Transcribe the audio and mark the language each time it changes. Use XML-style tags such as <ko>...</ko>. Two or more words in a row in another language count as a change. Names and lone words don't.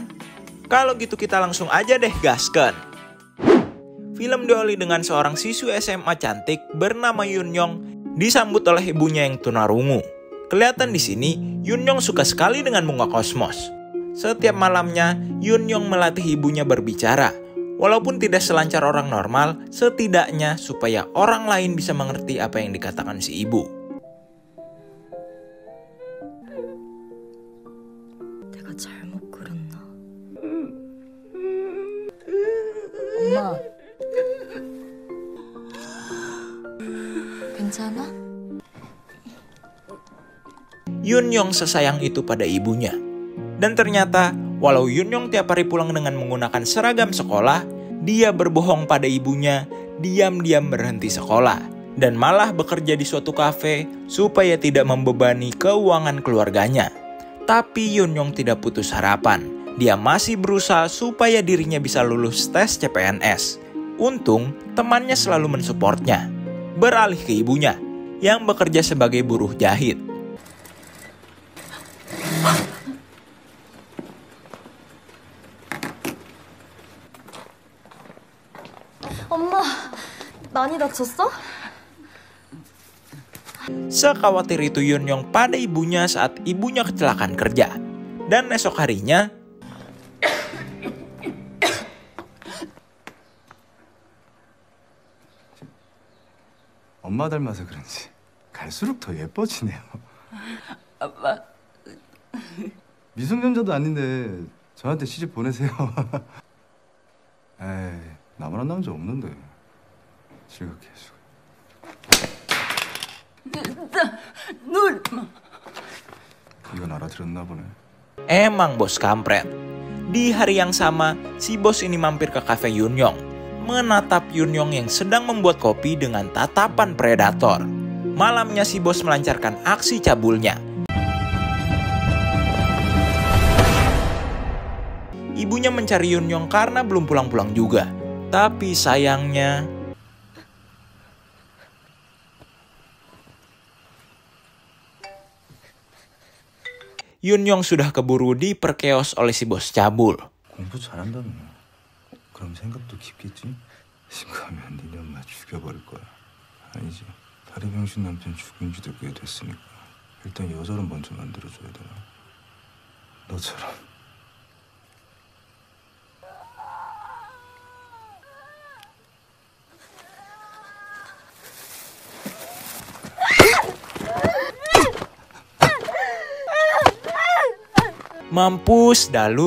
<id>Kalau gitu kita langsung aja deh gaskan. Film diawali dengan seorang siswi SMA cantik bernama Yunyong disambut oleh ibunya yang tunarungu. Kelihatan di sini, Yunyong suka sekali dengan bunga kosmos. Setiap malamnya, Yunyong melatih ibunya berbicara. Walaupun tidak selancar orang normal, setidaknya supaya orang lain bisa mengerti apa yang dikatakan si ibu.</id> <ko>내가 잘못 그렸나? 엄마. 괜찮아?</ko> <id>Yunyong sesayang itu pada ibunya. Dan ternyata, walau Yunyong tiap hari pulang dengan menggunakan seragam sekolah, dia berbohong pada ibunya, diam-diam berhenti sekolah, dan malah bekerja di suatu kafe supaya tidak membebani keuangan keluarganya. Tapi Yunyong tidak putus harapan. Dia masih berusaha supaya dirinya bisa lulus tes CPNS. Untung, temannya selalu mensupportnya. Beralih ke ibunya, yang bekerja sebagai buruh jahit.</id> <ko>엄마, 많이 다쳤어?</ko> <id>Sekhawatir itu Yunyong pada ibunya saat ibunya kecelakaan kerja. Dan esok harinya,</id> <ko>엄마 닮아서 그런지 갈수록 더 예뻐지네요. 아빠. 미성년자도 아닌데 저한테 시집 보내세요. 에이, 나만한 남자 없는데. 즐겁게 해주고. 눈. 이건 알아들었나 보네.</ko> <id>emang bos kampret. Di hari yang sama, si bos ini mampir ke kafe Yunyong, menatap Yunyong yang sedang membuat kopi dengan tatapan predator. Malamnya si bos melancarkan aksi cabulnya. Ibunya mencari Yunyong karena belum pulang-pulang juga. Tapi sayangnya, Yunyong sudah keburu diperkeos oleh si bos cabul.</id> <ko>공부 잘한다며. 그럼 생각도 깊겠지? 신고하면 니네 엄마 죽여버릴 거야. 아니지. 다리 병신 남편 죽인 지도 꽤 됐으니까 일단 여자로 먼저 만들어줘야 되나? 너처럼.</ko> <id>Mampus dalu.</id>